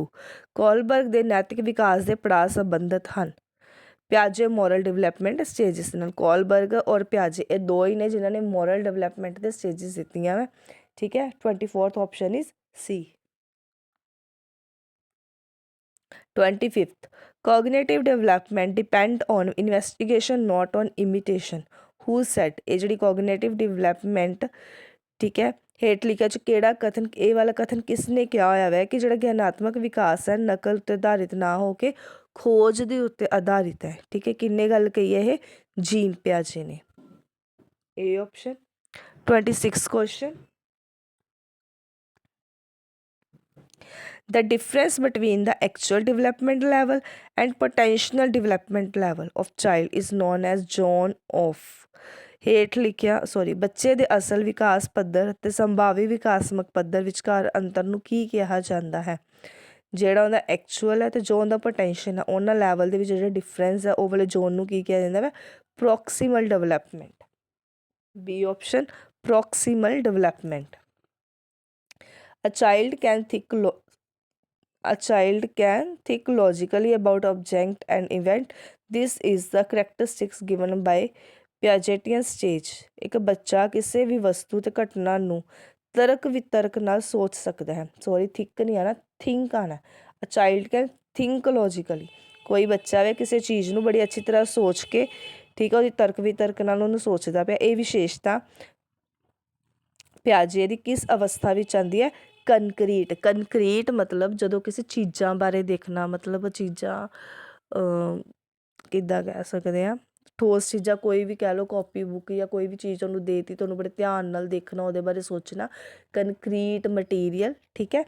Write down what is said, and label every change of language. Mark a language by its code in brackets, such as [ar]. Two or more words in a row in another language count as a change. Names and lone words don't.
[pa] ਕੋਹਲਬਰਗ ਦੇ ਨੈਤਿਕ ਵਿਕਾਸ ਦੇ ਪੜਾਅ ਸੰਬੰਧਿਤ ਹਨ ਪਿਆਜੇ [en] moral development stages [pa] ਨਾਲ। ਕੋਹਲਬਰਗ ਔਰ ਪਿਆਜੇ ਇਹ ਦੋ ਹੀ ਨੇ ਜਿਨ੍ਹਾਂ ਨੇ [en] moral development [pa] ਦੇ ਸਟੇਜਿਸ ਦਿੱਤੀਆਂ ਵਾ, ਠੀਕ ਹੈ। [en] 24th option is C. 25th. Cognitive development depend on investigation not on imitation. Who said? [pa] ਇਹ ਜਿਹੜੀ [en] cognitive development, [pa] ਠੀਕ ਹੈ, ਹੇਠ ਲਿਖਿਆਂ 'ਚ ਕਿਹੜਾ ਕਥਨ, ਇਹ ਵਾਲਾ ਕਥਨ ਕਿਸ ਨੇ ਕਿਹਾ ਹੋਇਆ ਵੈ ਕਿ ਜਿਹੜਾ ਗਿਆਨਾਤਮਕ ਵਿਕਾਸ ਹੈ ਨਕਲ ਉੱਤੇ ਆਧਾਰਿਤ ਨਾ ਹੋ ਕੇ ਖੋਜ ਦੇ ਉੱਤੇ ਆਧਾਰਿਤ ਹੈ, ਠੀਕ ਹੈ। ਕਿੰਨੇ ਗੱਲ ਕਹੀ ਹੈ? ਇਹ ਜੀਨ ਪਿਆਜੇ ਨੇ। [en] A option. 26th question. The difference between the actual development level and potential development level of child is known as zone of। [pa] ਹੇਠ ਲਿਖਿਆ ਬੱਚੇ ਦੇ ਅਸਲ ਵਿਕਾਸ ਪੱਧਰ ਅਤੇ ਸੰਭਾਵੀ ਵਿਕਾਸਮਕ ਪੱਧਰ ਵਿਚਕਾਰ ਅੰਤਰ ਨੂੰ ਕੀ ਕਿਹਾ ਜਾਂਦਾ ਹੈ? ਜਿਹੜਾ ਉਹਦਾ ਐਕਚੁਅਲ ਹੈ ਅਤੇ ਜੋ ਉਹਦਾ ਪੋਟੈਂਸ਼ੀਅਲ ਹੈ, ਉਹਨਾਂ ਲੈਵਲ ਦੇ ਵਿੱਚ ਜਿਹੜਾ ਡਿਫਰੈਂਸ ਹੈ ਉਹ ਵਾਲੇ ਜ਼ੋਨ ਨੂੰ ਕੀ ਕਿਹਾ ਜਾਂਦਾ ਵਾ? [en] proximal development. B option, proximal development. A child can think logically about object and event. This is the characteristics given by Piagetian stage. [pa] ਇੱਕ ਬੱਚਾ ਕਿਸੇ ਵੀ ਵਸਤੂ ਤੇ ਘਟਨਾ ਨੂੰ ਤਰਕ ਵਿਤਰਕ ਨਾਲ ਸੋਚ ਸਕਦਾ ਹੈ। ਥਿੰਕ ਨਹੀਂ ਆਣਾ, ਥਿੰਕ ਆਣਾ। [en] A child can think logically. [pa] ਕੋਈ ਬੱਚਾ ਵੇ ਕਿਸੇ ਚੀਜ਼ ਨੂੰ ਬੜੀ ਅੱਛੀ ਤਰ੍ਹਾਂ ਸੋਚ ਕੇ, ਠੀਕ ਹੈ, ਉਹਦੀ ਤਰਕ ਵਿਤਰਕ ਨਾਲ ਉਹਨੂੰ ਸੋਚਦਾ ਪਿਆ। ਇਹ ਵਿਸ਼ੇਸ਼ਤਾ ਪਿਆਜੇ ਦੀ ਕਿਸ ਅਵਸਥਾ ਵਿੱਚ ਆਉਂਦੀ ਹੈ? ਕੰਕਰੀਟ ਮਤਲਬ ਜਦੋਂ ਕਿਸੇ ਚੀਜ਼ਾਂ ਬਾਰੇ ਦੇਖਣਾ, ਮਤਲਬ ਚੀਜ਼ਾਂ ਕਿੱਦਾਂ ਕਹਿ ਸਕਦੇ ਹਾਂ, ਠੋਸ ਚੀਜ਼ਾਂ ਕੋਈ ਵੀ ਕਹਿ ਲਓ, [en] copy book [pa] ਜਾਂ ਕੋਈ ਵੀ ਚੀਜ਼ ਉਹਨੂੰ ਦੇ ਦਿੱਤੀ, ਤੁਹਾਨੂੰ ਬੜੇ ਧਿਆਨ ਨਾਲ ਦੇਖਣਾ, ਉਹਦੇ ਬਾਰੇ ਸੋਚਣਾ, [en] concrete material, [pa] ਠੀਕ ਹੈ।